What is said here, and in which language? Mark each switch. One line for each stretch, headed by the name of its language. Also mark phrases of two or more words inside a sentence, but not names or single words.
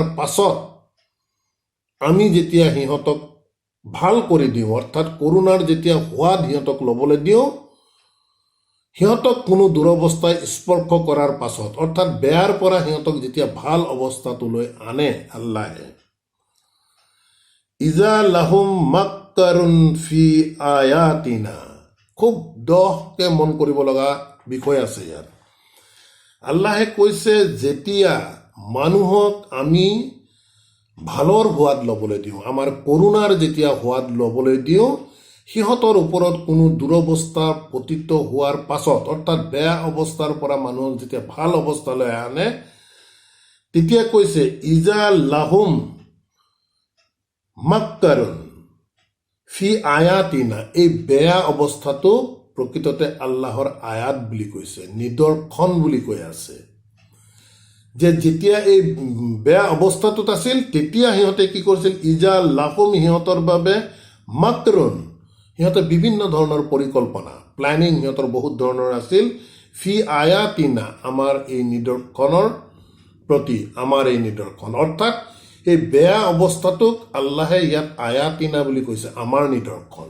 Assamese: পাছত আমি যেতিয়া সিহঁতক ভাল কৰি দিওঁ, অৰ্থাৎ কৰোণাৰ যেতিয়া সোৱাদ সিহঁতক ল'বলৈ দিওঁ, সিহঁতক কোনো দুৰৱস্থাই স্পৰ্শ কৰাৰ পাছত, অৰ্থাৎ বেয়াৰ পৰা সিহঁতক যেতিয়া ভাল অৱস্থাটোলৈ আনে আল্লাহে,
Arabic: إذا لهم مكر في آياتنا.
Assamese: খুব দহকে মন কৰিব লগা বিষয় আছে ইয়াত। আল্লাহে কৈছে যেতিয়া মানুহক আমি ভালৰ সোৱাদ ল'বলৈ দিওঁ, আমাৰ কৰোণাৰ যেতিয়া সোৱাদ ল'বলৈ দিওঁ, সিহঁতৰ ওপৰত কোনো দুৰৱস্থা পতিত হোৱাৰ পাছত, অৰ্থাৎ বেয়া অৱস্থাৰ পৰা মানুহক যেতিয়া ভাল অৱস্থালৈ আনে, তেতিয়া কৈছে
Arabic: إذا لهم مكر في آياتنا.
Assamese: এই বেয়া অৱস্থাটো প্ৰকৃততে আল্লাহৰ আয়াত বুলি কৈছে, নিদৰ্শন বুলি কৈ আছে, যে যেতিয়া এই বেয়া অৱস্থাটোত আছিল তেতিয়া সিহঁতে কি কৰিছিল,
Arabic: إذا لهم,
Assamese: সিহঁতৰ বাবে, মাক্ৰুন, সিহঁতে বিভিন্ন ধৰণৰ পৰিকল্পনা, প্লেনিং সিহঁতৰ বহুত ধৰণৰ আছিল,
Arabic: في آياتنا,
Assamese: আমাৰ এই নিদৰ্শনৰ প্ৰতি, আমাৰ এই নিদৰ্শন, অৰ্থাৎ এই বেয়া অৱস্থাটোক আল্লাহে ইয়াত আয়াতিনা বুলি কৈছে, আমাৰ নিদৰ্শন।